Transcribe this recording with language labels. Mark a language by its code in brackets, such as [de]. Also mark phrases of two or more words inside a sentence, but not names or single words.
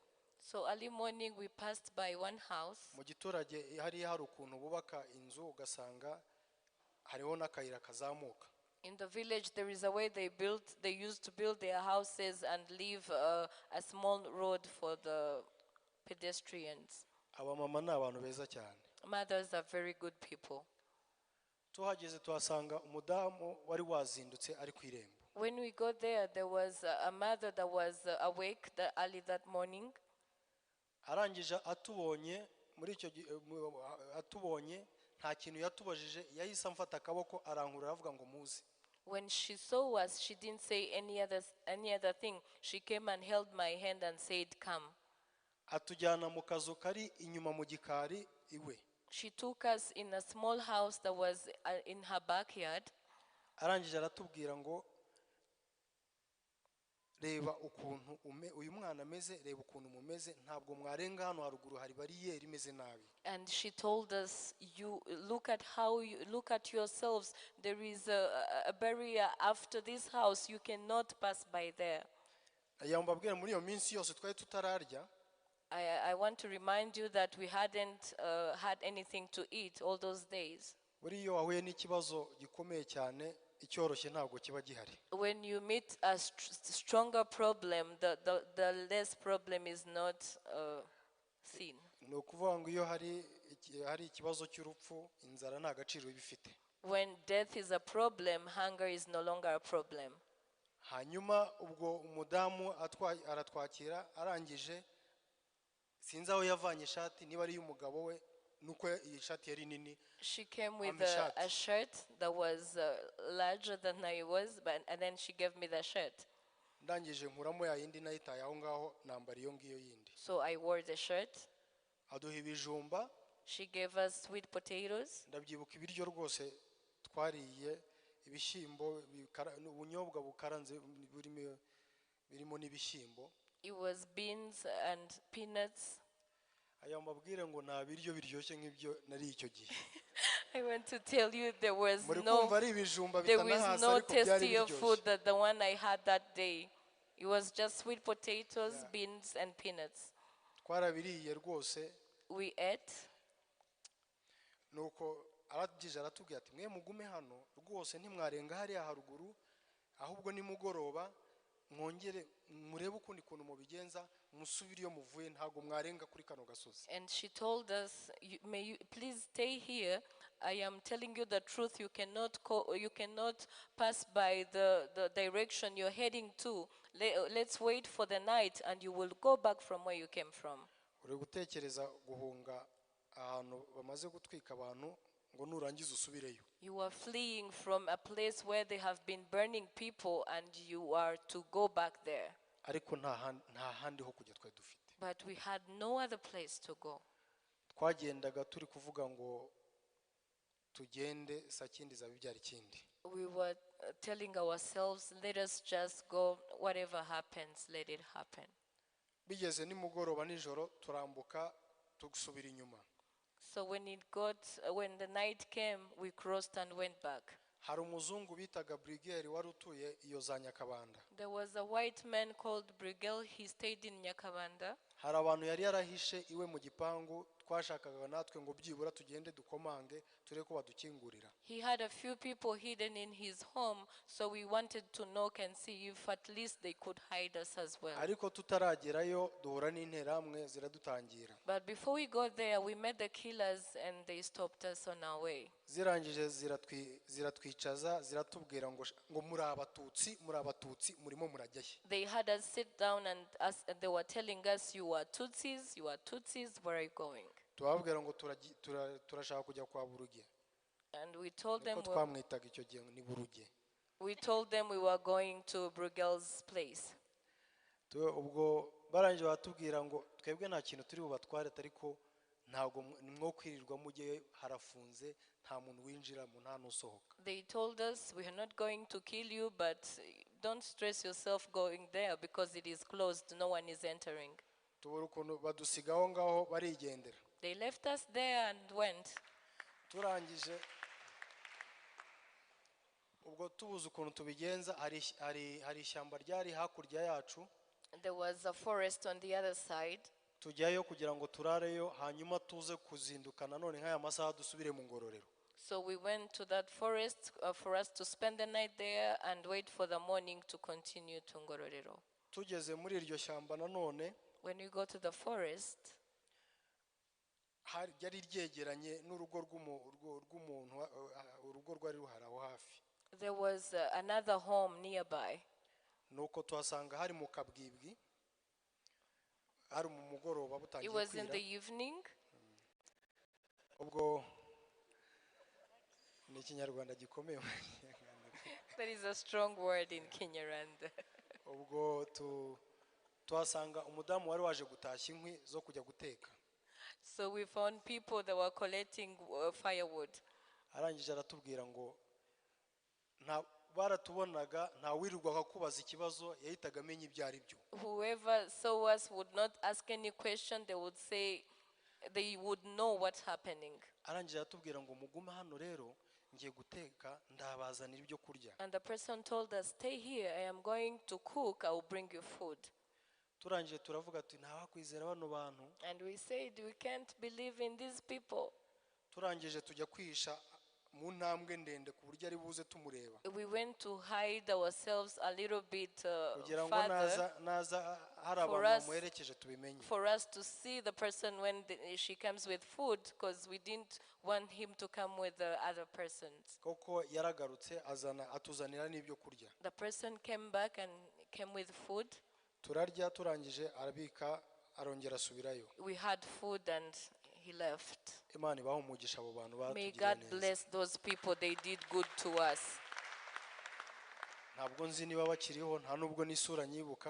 [en] So early morning we passed by one house. [rw] Mu giturage hari ukuntu bubaka inzu ugasanga hariho n'akayira kazamuka. [en] In the village there is a way they used to build their houses and leave a small road for the pedestrians. [rw] Abamama ni abantu beza cyane. [en] Mothers are very good people. [rw] Tuhageze tuhasanga umudamu wari wazindutse ari ku irembo. [en] When we got there, there was a mother that was awake early that morning. [rw] Arangije atubonye muri icyo atubonye nta kintu yatubajije, yahise amfata akaboko arankura avuga ngo muze. [en] When she saw us, she didn't say any other thing. She came and held my hand and said, "Come." [rw] atujyana mu kazu kari inyuma mu gikari iwe. [en] She took us in a small house that was in her backyard. [rw] Arangije aratubwira ngo reba ukuntu uyu mwana ameze, reba ukuntu mumeze, ntabwo mwarenga hano haruguru hari bariyeri imeze nabi. [en] And she told us, "You look at how you look at yourselves. There is a barrier after this house. You cannot pass by there." [rw] Yambabwira muri iyo minsi yose twari tutararya. [en] I want to remind you that we hadn't had anything to eat all those days. [rw] Buri iyo wahuye n'ikibazo gikomeye cyane, icyoroshye ntabwo kiba gihari. [en] When you meet a stronger problem, the less problem is not seen. [rw] Ni ukuvuga ngo iyo hari ikibazo cy'urupfu, inzara nta gaciro bifite. [en] When death is a problem, hunger is no longer a problem. [rw] Hanyuma ubwo umudamu aratwakira, arangije sinzi aho yavanye ishati, niba ari y'umugabo we, nuko iyi shati yari nini. [en] She came with a shirt that was larger than I was, and then she gave me the shirt. [rw] Ndangije nkuramo ya yindi nayitaye aho ngaho, nambara iyo ngiyo yindi. [en] So I wore the shirt. [rw] Aduha ibijumba. [en] She gave us sweet potatoes. [rw] Ndabyibuka ibiryo rwose twariye, ibishyimbo, ubunyobwa bukaranze birimo n'ibishyimbo. [en] It was beans and peanuts. [rw] Aya mbabwire ngo nta biryo biryoshye nk'ibyo nari icyo gihe. [en] I want to tell you there was no no tastier food than the one I had that day. It was just sweet potatoes, beans and peanuts. [rw] Twarabiriye rwose. [en] We ate. [rw] Nuko aragije aratubwira ati mwe mugume hano rwose ntimwarenga hariya haruguru, ahubwo nimugoroba mwongere murebe ukundi kuntu mubigenza, musubire iyo muvuye, ntago mwarenga kuri kano gasozi. [en] And she told us, may you please stay here. I am telling you the truth. You cannot pass by the direction you're heading to. Let's wait for the night and you will go back from where you came from. [rw] Uri gutekereza guhunga ahantu bamaze gutwika abantu ngo nurangiza usubireyo. [en] You are fleeing from a place where they have been burning people and you are to go back there. [rw] Ariko nta handi ho kujya twari dufite. [en] But we had no other place to go. [rw] Twagendaga turi kuvuga ngo tugende sakindi zabibyara ikindi. [en] We were telling ourselves, let us just go, whatever happens, let it happen. [rw] Bigeze nimugoroba nijoro turambuka tugsubira inyuma. [en] So when the night came, we crossed and went back. [rw] Hari umuzungu bitaga Brigel wari utuye iyo za Nyakabanda. [en] There was a white man called Brigel. He stayed in Nyakabanda. [rw] Hari abantu yari yarahishe iwe mu gipangu, twashakaga natwe ngo byibura tugende dukomange ture ko badukingurira. [en] He had a few people hidden in his home, so we wanted to knock and see if at least they could hide us as well. [rw] Ariko tutaragerayo duhura n'interamwe ziradutangira. [en] But before we got there, we met the killers and they stopped us on our way. [rw] Zirangije ziratwicaza ziratubwira ngo muri abatutsi murimo murajyahe. [en] They had us sit down and they were telling us, you are Tutsis, where are you going? [rw] Tubabwira ngo turashaka kujya kwa Buruge. [en] And we told them [rw] twamwitaga icyo gihe ni Buruge. [en] We told them we were going to Brugel's place. [rw] Ubwo barangije batubwira ngo twebwe nta kintu turi bubatware, ariko ntago nimwo kwirirwa mujye harafunze, nta muntu winjira mu nta nusohoka. [en] They told us, we are not going to kill you, but don't stress yourself going there because it is closed, no one is entering. [rw] Tubura ukuntu badusigaho ngaho barigendera. [en] They left us there and went. [rw] Turangije ubwo tubuze ukuntu tubigenza, hari ishyamba ryari hakurya yacu. [en] There was a forest on the other side. [rw] Tujyayo kugira ngo turareyo, hanyuma tuze kuzindukana none nk'aya masaha dusubire mu ngororero. [en] So we went to that forest for us to spend the night there and wait for the morning to continue to Ngororero. [rw] Tugeze muri iryo shyamba nanone, [en] when we go to the forest, [rw] ryari ryegeranye n'urugo rw'umuntu, urugo rwari ruhari aho hafi. [en] There was another home nearby. [rw] Nuko tuhasanga hari mu kabwibwi, hari mu mugoroba butangiye kwira. [en] It was in the evening. [rw] Ubwo ni Ikinyarwanda gikomeye. [en] That is a strong word in Kinyarwanda. [rw] ubwo tuhasanga umudamu wari waje gutashya inkwi zo kujya guteka. [en] So we found people that were collecting firewood. [rw] Arangije aratubwira ngo nta baratubonaga nta wirirwaga kubaza ikibazo yahitaga amenya ibyo ari byo. [en] Whoever saw us would not ask any question, they would say, they would know what's happening. [rw] Arangije aratubwira ngo mugume hano rero ngiye guteka ndabazanira ibyo kurya. [en] And the person told us, stay here, I am going to cook, I will bring you food. [rw] Turangije turavuga ati nta wakwizera bano bantu. [en] And we said, we can't believe in these people. [rw] Turangije tujya kwihisha mu ntambwe ndende ku buryo ari buze tumureba. [en] We went to hide ourselves a little bit [rw] Kugira ngo [en] further [rw] naza hari abantu bamuherekeje tubimenye. [en] for us to see the person when she comes with food, because we didn't want him to come with the other persons. [rw] Koko yaragarutse atuzanira n'ibyo kurya. The person came back and came with food. Turarya turangije arabika arongera asubirayo. We had food and he left. Imana ibahe umugisha abo bantu [en] May [rw] batugiriye [en] God [rw] neza. [en] bless those people, they did good to us. [rw] Ntabwo nzi niba bakiriho nta nubwo n'isura nyibuka